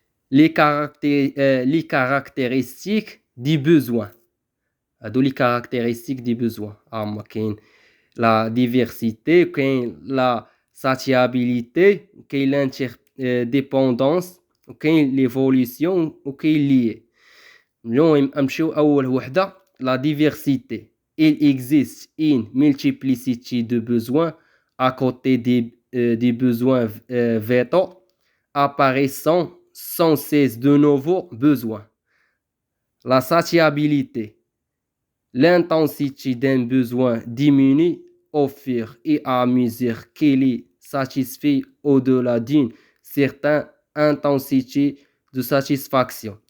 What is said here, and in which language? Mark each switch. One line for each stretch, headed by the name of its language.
French: Les caractéristiques du besoin.
Arabic: هادو
French: les caractéristiques du besoin.
Arabic: كاين la diversité, كاين la satiabilité, كاين l'interdépendance, وكاين l'évolution وكاين lié. اليوم نمشيو أول وحدة la diversité.
French: Il existe une multiplicité de besoins à côté des besoins vitaux apparaissant sans cesse de nouveaux besoins. La satiabilité. L'intensité d'un besoin diminue au fur et à mesure qu'il est satisfait au-delà d'une certaine intensité de satisfaction.